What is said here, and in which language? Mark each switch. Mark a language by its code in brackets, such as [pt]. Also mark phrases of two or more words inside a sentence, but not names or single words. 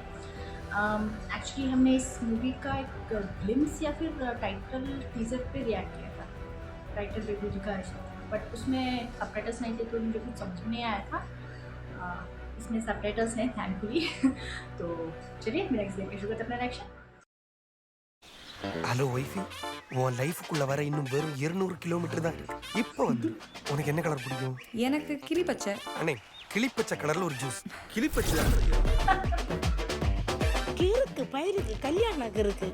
[hi] एक्चुअली हमने इस मूवी का एक ग्लिम्स या फिर [en] title teaser [hi] पे रिएक्ट किया था। [en] title review [hi] दिखा है, बट उसमें सबटाइटल्स नहीं थे तो मुझे कुछ समझ में नहीं आया था। इसमें सबटाइटल्स हैं थैंकफुली। तो चलिए मेरा एक्सप्लेन शुरू करते अपना रिएक्शन। [en] hello wifey, [ta] உன் லைஃபுக்குள்ள வர இன்னும் வெறும் 200 கிலோமீட்டர் தான் இருக்கு. இப்போ வந்து உனக்கு என்ன கலர் பிடிக்கும்? எனக்கு கிளி பச்சை. அண்ணே, கிளிப்பச்சை கலர்ல ஒரு ஜூஸ். கிளிப்பச்சை கீருக்கு பயிருக்கு கல்யாணம் இருக்கு.